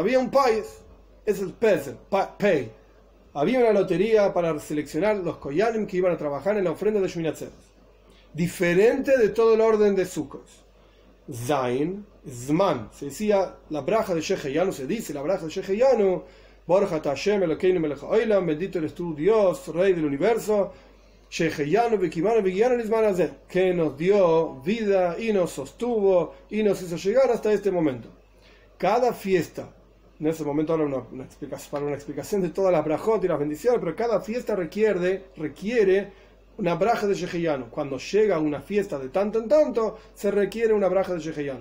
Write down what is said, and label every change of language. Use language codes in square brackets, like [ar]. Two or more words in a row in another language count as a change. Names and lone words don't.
[es] Había un payes, es el Peser, pay. Había una lotería para seleccionar los Koyanim que iban a trabajar en la ofrenda de Shmini Atzeres. Diferente de todo el orden de Sukkot. [he] ז׳ זמן, [es] se decía la braja de Sheheyanu, se dice la braja de Sheheyanu, [he] ברוך אתה השם אלוקינו מלך העולם, [es] bendito eres tú Dios, Rey del universo, [he] שהחיינו וקיימנו והגיענו לזמן הזה, [es] que nos dio vida y nos sostuvo y nos hizo llegar hasta este momento. Cada fiesta, en ese momento ahora una explicación de todas las brajot y las bendiciones, pero cada fiesta requiere una braja de Sheheyanu. Cuando llega una fiesta de tanto en tanto, se requiere una braja de Sheheyanu.